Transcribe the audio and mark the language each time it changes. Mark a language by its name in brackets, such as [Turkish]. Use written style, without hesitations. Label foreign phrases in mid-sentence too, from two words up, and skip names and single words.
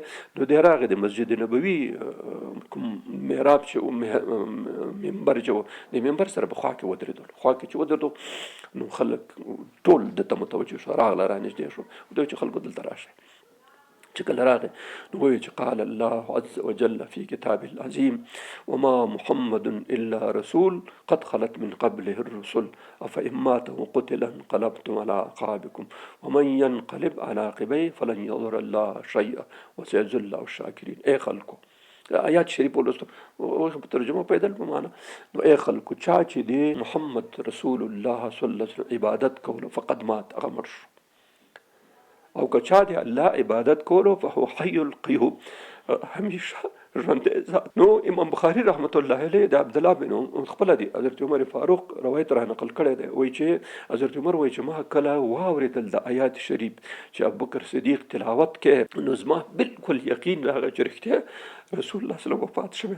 [Pashto] نو دی راغی د مسجد نبوي کوم محراب چې منبر چې و د منبر سره په خوا کې ودرېدل. خوا کې چې ودرېدو نو خلک ټول دته متوجه شو، راغله رانږدې شو، دوی چې خلکو دلته راشئ. چې کله راغی نو وایي چې [Arabic] قال الله عز وجل في كتابه العظيم وما محمد إلا رسول قد خلت من قبله الرسل أفإن مات وقتل انقلبتم على أعقابكم ومن ينقلب على عقبيه فلن يضر الله شيئا وسيجزي الله الشاكرين. [Pashto] ای خلکو آیات شریف ولوستو په ترجمه پیدل په معنا. نو ای خلکو چا چې دی محمد رسول الله [Arabic] صلی الله علیه وسلم [Pashto] عبادت کولو [Arabic] فقد مات [Pashto] هغه مړ شو، او که چا دی الله عبادت کولو [Arabic] فهو حي القيوم [Pashto] همیشه ژوندی ذات. نو امام بخاري [Arabic] رحمت الله علیه [Pashto] د عبدالله بن خپله دی حضرت عمر فاروق روایت را نقل کړی دی. وایي چې حضرت عمر وایي چې ما کله واورېدل د آیات شریف چې ابوبکر صدیق تلاوت کې نو زما بالکل یقین راغی چې رښتیا رسول الله [Arabic] صلی الله علیه وسلم [Pashto] وفات شوی.